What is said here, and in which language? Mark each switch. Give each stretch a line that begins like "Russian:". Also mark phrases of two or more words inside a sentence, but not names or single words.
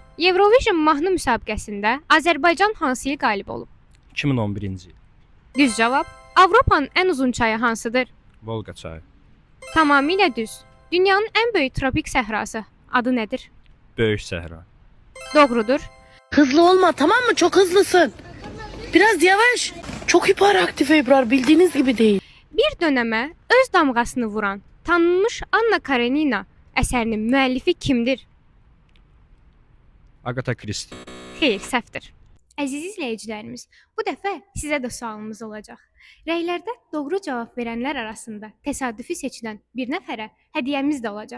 Azerbaijani: Eurovision mahnı müsabiqəsində Azərbaycan hansı il qalib olub? 2011-ci il. Düz cavab. Avropanın ən uzun çayı hansıdır? Volqa çayı. Tamamilə düz. Dünyanın ən böyük tropik səhrası adı nədir? Böyük səhra. Doğrudur.
Turkish: Hızlı olma, tamam mı? Çok hızlısın. Biraz yavaş. Çok hiperaktif Ebrar, bildiğiniz gibi değil.
Azerbaijani: Bir dönəmə öz damğasını vuran tanınmış Anna Karenina əsərinin müəllifi kimdir? Agatha Christie. Xeyr, səhvdir. Əziz izləyicilərimiz, bu dəfə sizə də sualımız olacaq. Rəylərdə doğru cavab verənlər arasında təsadüfi seçilən bir nəfərə hədiyyəmiz də olacaq.